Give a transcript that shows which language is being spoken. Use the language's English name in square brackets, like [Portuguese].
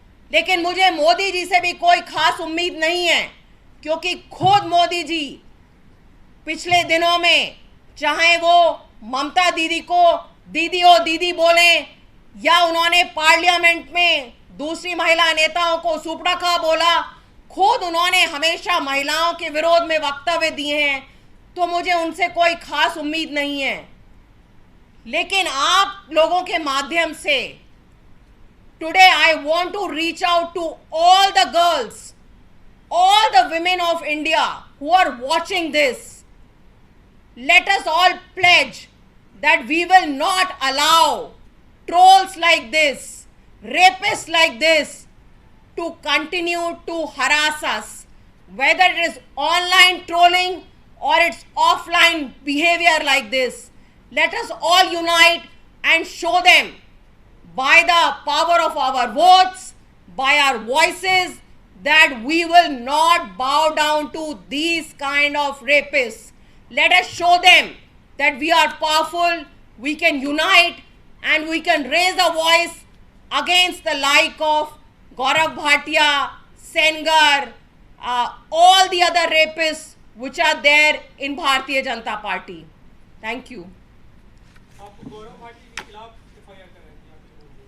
[Hindi] लेकिन मुझे मोदी जी से भी कोई खास उम्मीद नहीं है, क्योंकि खुद मोदी जी पिछले दिनों में, चाहे वो ममता दीदी को दीदी ओ दीदी बोले या उन्होंने पार्लियामेंट में दूसरी महिला नेताओं को सुपड़खा बोला, खुद उन्होंने हमेशा महिलाओं के विरोध में वक्तव्य दिए हैं, तो मुझे उनसे कोई खास उम्मीद नहीं है। लेकिन आप लोगों के माध्यम से [English] Today I want to reach out to all the girls, all the women of India who are watching this. Let us all pledge that we will not allow trolls like this, rapists like this to continue to harass us, whether it is online trolling or it's offline behavior like this. Let us all unite and show them by the power of our votes, by our voices, that we will not bow down to these kind of rapists. Let us show them that we are powerful, we can unite, and we can raise a voice against the like of Gaurav Bhatia, Sengar, all the other rapists which are there in Bharatiya Janata Party. Thank you. [Hindi] आप गौरव भाटी के खिलाफ FIR कर रहे थे आपके बोल